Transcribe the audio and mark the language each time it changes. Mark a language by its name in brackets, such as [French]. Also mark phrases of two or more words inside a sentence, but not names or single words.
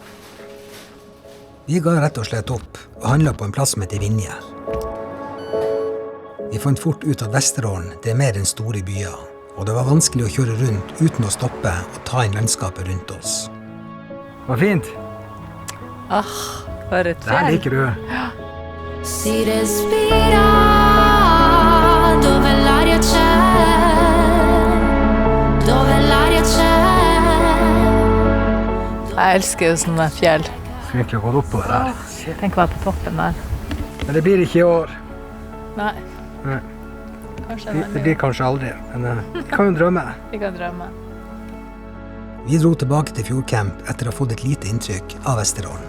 [Norwegian] Vi ga rett og slett opp og handlet på en plass som heter Vinje. Vi fant fort ut at Vesterålen det er mer enn store byer, og det var vanskelig å kjøre rundt uten å stoppe og ta inn landskapet rundt oss. Det var fint. For et Det her fjell. liker du. [Italian] Si respira dove l'aria c'è, dove l'aria c'è. [Norwegian] Jeg elsker jo sånne fjell. Skulle egentlig gått opp på det der. Tenk å være på toppen der. Men det blir ikke i år. Nei, Nei, kanskje det en blir kanskje aldri. Men vi kan jo drømme. Vi kan drømme. Vi dro tilbake til Fjordcamp etter å ha fått et lite inntrykk av Vesterålen.